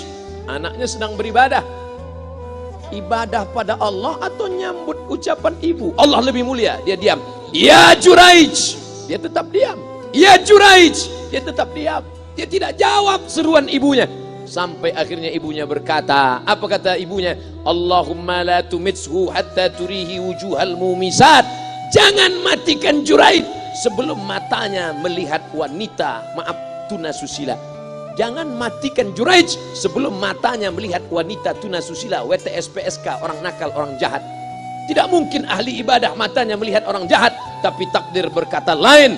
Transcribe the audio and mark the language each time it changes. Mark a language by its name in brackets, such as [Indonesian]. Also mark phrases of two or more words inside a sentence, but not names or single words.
[Indonesian] Anaknya sedang beribadah. Ibadah pada Allah atau nyambut ucapan ibu? Allah lebih mulia, dia diam. Ya Juraij, dia tetap diam. Ya Juraij, dia tetap diam. Dia tidak jawab seruan ibunya. Sampai akhirnya ibunya berkata, apa kata ibunya? [Arabic] اللهم لا تمته حتى تريه وجوه المومسات. [Indonesian] Jangan matikan Juraij sebelum matanya melihat wanita, maaf, tunasusila. Jangan matikan Juraij sebelum matanya melihat wanita tunasusila, WTS PSK, orang nakal, orang jahat. Tidak mungkin ahli ibadah matanya melihat orang jahat, tapi takdir berkata lain.